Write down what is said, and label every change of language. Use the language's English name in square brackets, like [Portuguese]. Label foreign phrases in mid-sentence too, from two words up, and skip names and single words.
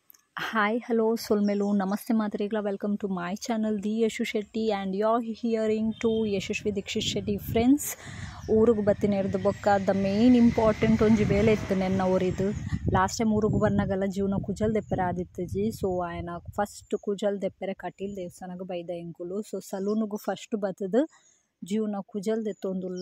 [English] Hi, hello, Solmelu. Namaste, Madrigla. Welcome to my channel, The Yashu Shetty, and you're hearing to Yashashvi Dikshit Shetty. Friends, [Tulu] ಊರಿಗೆ ಬತ್ತಿನೇರ್ದು ಬೊಕ್ಕ ದ [English] main important [Tulu] ಒಂಜಿ ಬೇಲೆ ಇತ್ತು ನೆನ್ನ ಊರಿದು [English] last time [Tulu] ಊರಿಗೆ ಬಂದಾಗೆಲ್ಲ ಜೀವನ ಕುಜಲ್ ದೆಪ್ಪರೆ ಆದಿತ್ತಜಿ. ಸೊ ಆಯನ ಫಸ್ಟ್ ಕುಜಲ್ ದೆಪ್ಪರೆ ಕಟೀಲ್ ದೇವಸ್ಥಾನಕ್ಕೆ ಬೈದ ಎಂಕುಲು. ಸೊ ಸಲೂನಿಗೆ ಫಸ್ಟ್ ಬತ್ತದು ಜೀವನ ಕುಜಲ್ ದೆತ್ತೊಂದುಲ್ಲ.